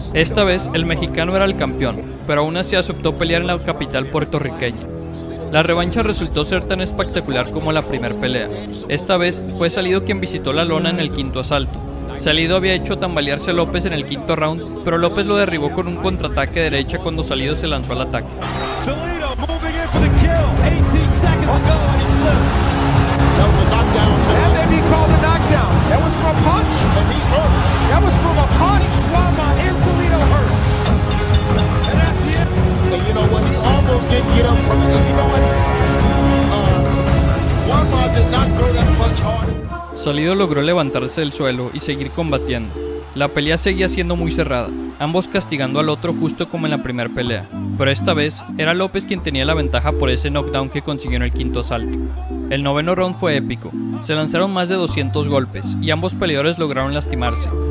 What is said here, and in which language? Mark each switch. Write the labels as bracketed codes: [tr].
[es] Esta vez, el mexicano era el campeón, pero aún así aceptó pelear en la capital puertorriqueña. La revancha resultó ser tan espectacular como la primera pelea. Esta vez fue Salido quien visitó la lona en el quinto asalto. Salido había hecho tambalearse a López en el quinto round, pero López lo derribó con un contraataque derecha cuando Salido se lanzó al ataque. [en] Salido moving in for the kill. 18 seconds ago and he slips. That was a knockdown. That may be called a knockdown. That was from a punch. And he's hurt. That was from a punch. Juanma is Salido hurt. And that's the end. And you know what? He almost didn't get up from it. And you know what? Juanma did not throw that punch hard. [es] Salido logró levantarse del suelo y seguir combatiendo. La pelea seguía siendo muy cerrada, ambos castigando al otro justo como en la primera pelea, pero esta vez era López quien tenía la ventaja por ese knockdown que consiguió en el quinto asalto. El noveno round fue épico, se lanzaron más de 200 golpes y ambos peleadores lograron lastimarse.